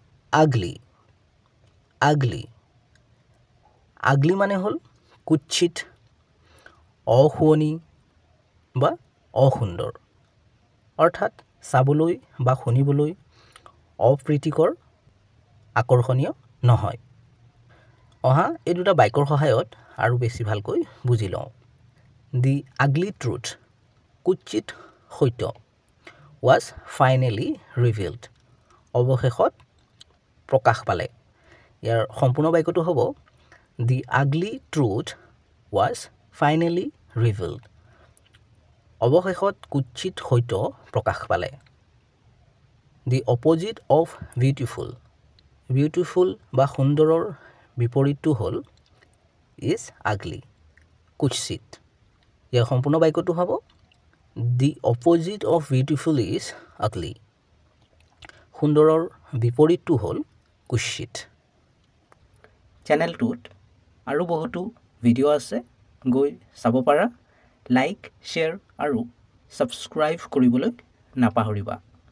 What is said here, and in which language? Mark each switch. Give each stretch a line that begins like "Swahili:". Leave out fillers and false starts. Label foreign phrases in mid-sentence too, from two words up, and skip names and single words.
English: ugly ugly ugly
Assamese: মানে হল কুৎসিত অশুৱনি বা অসুন্দৰ অৰ্থাৎ চাবলৈ বা শুনিবলৈ অপ্ৰীতিকৰ আকৰ্ষণীয় নহয় অহা এই দুটা বাক্যৰ সহায়ত আৰু বেছি ভালকৈ বুজি লওঁ
English: The ugly truth
Assamese: কুৎসিত সত্য
English: was finally revealed
Assamese: অৱশেষত প্ৰকাশ পালে ইয়াৰ সম্পূৰ্ণ বাক্যটো
English: হ'ব The ugly truth was finally revealed
Assamese: অৱশেষত কুৎসিত সত্য প্ৰকাশ পালে
English: The opposite of beautiful beautiful
Assamese: বা সুন্দৰৰ বিপৰীতটো হ'ল
English: is ugly
Assamese: কুৎসিত ইয়াৰ সম্পূৰ্ণ বাক্যটো হ'ব
English: The opposite of beautiful is ugly
Assamese: সুন্দৰৰ বিপৰীতটো হ'ল কুৎসিত চেনেলটোত আৰু বহুতো ভিডিঅ' আছে গৈ চাব পাৰা লাইক শ্বেয়াৰ আৰু ছাবস্ক্ৰাইব কৰিবলৈ নাপাহৰিবা